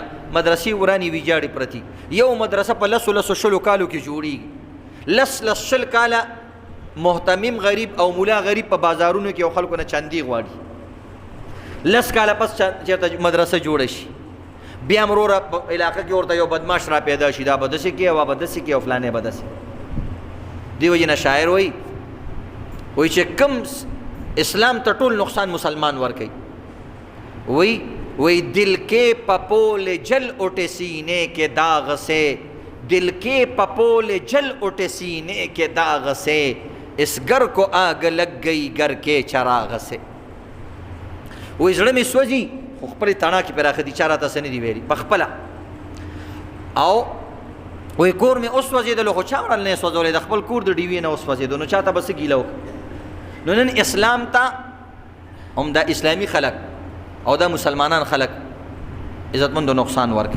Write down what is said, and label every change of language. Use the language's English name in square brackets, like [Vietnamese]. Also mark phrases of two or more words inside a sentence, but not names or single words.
[Pashto] مدرسې ورانی ویجاړې پرتی یو مدرسه په لسو شلو کالو کې جوړیږي لس شل کاله محتمم غریب او مولا غریب په بازارونو کې او خلکو نه چاندي غواړي. لس کاله پس چېرته مدرسه جوړه شي بیا مروره په علاقه کې ورته یو بدماش را پیدا شي دا به داسې کوي او به داسې کوي او فلانې به داسې. دې وجې نه شاعر وایي چې کم اسلام ته ټول نقصان مسلمان ورکوي. [Urdu] وہی دل کے پپول جل اٹھے سینے کے داغ سے دل کے پپول جل اٹھے سینے کے داغ سے اس گھر کو آگ لگ گئی گھر کے چراغ سے. [Pashto] وہی زړه مې سوځي خو خپلې تڼا کې پراخه دي چا راته څه نه دي ویلي پخپله او وایي کور مې اوس سوځېدلو خو چا وړل نه یې سوځولی د خپل کور د ډیوې نه اوس سوځېدو نو چا ته به څه ګیله وکړو. نو نن اسلام ته هم دا اسلامي خلک او دا مسلمانان خلق عزتمندو نقصان ورکي.